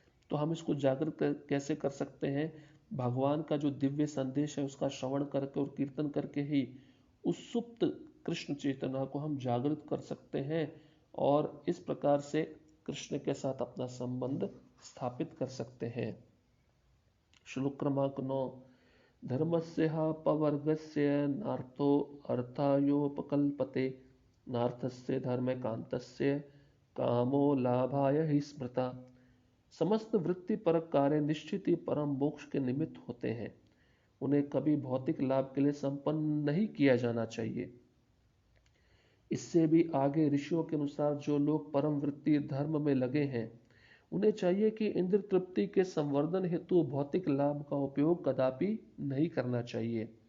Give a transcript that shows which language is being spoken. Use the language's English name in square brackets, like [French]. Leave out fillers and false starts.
[Hindi] तो हम इसको जागृत कैसे कर सकते हैं? भगवान का जो दिव्य संदेश है उसका श्रवण करके और कीर्तन करके ही उस सुप्त कृष्ण चेतना को हम जागृत कर सकते हैं और इस प्रकार से कृष्ण के साथ अपना संबंध स्थापित कर सकते हैं। श्लोक क्रमांक 9। [Sanskrit] धर्मस्य पवर्गस्य नार्थो अर्थायोपकल्पते नार्थस्य धर्मकांतस्य कामो लाभाय हि स्मृता। [Hindi] समस्त वृत्ति परक कार्य निश्चित ही परम मोक्ष के निमित्त होते हैं। उन्हें कभी भौतिक लाभ के लिए संपन्न नहीं किया जाना चाहिए। इससे भी आगे ऋषियों के अनुसार जो लोग परम वृत्ति धर्म में लगे हैं उन्हें चाहिए कि इंद्र तृप्ति के संवर्धन हेतु भौतिक लाभ का उपयोग कदापि नहीं करना चाहिए।